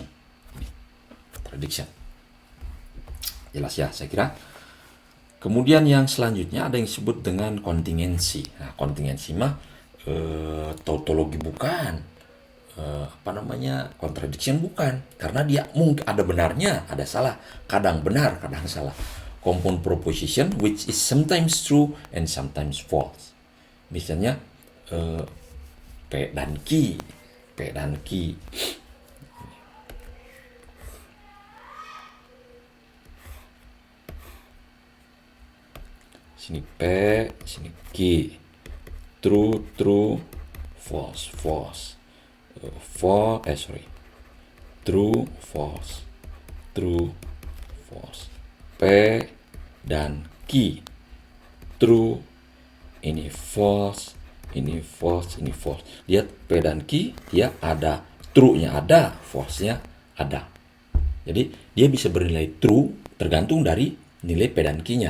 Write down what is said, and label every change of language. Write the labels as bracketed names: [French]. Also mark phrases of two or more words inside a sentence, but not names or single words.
[Indonesian] Ini contradiction. Jelas ya, saya kira. Kemudian yang selanjutnya ada yang disebut dengan kontingensi. Nah, kontingensi mah tautologi bukan. Contradiction bukan, karena dia mungkin ada benarnya, ada salah, kadang benar, kadang salah. [English] Compound proposition which is sometimes true and sometimes false. [Indonesian] Misalnya P dan Q. Sini P, sini Q. [English] True, false. True, false. [Indonesian] P dan Q. True, ini false. Lihat P dan Q, dia ada true-nya ada, false-nya ada. Jadi dia bisa bernilai true tergantung dari nilai P dan Q-nya.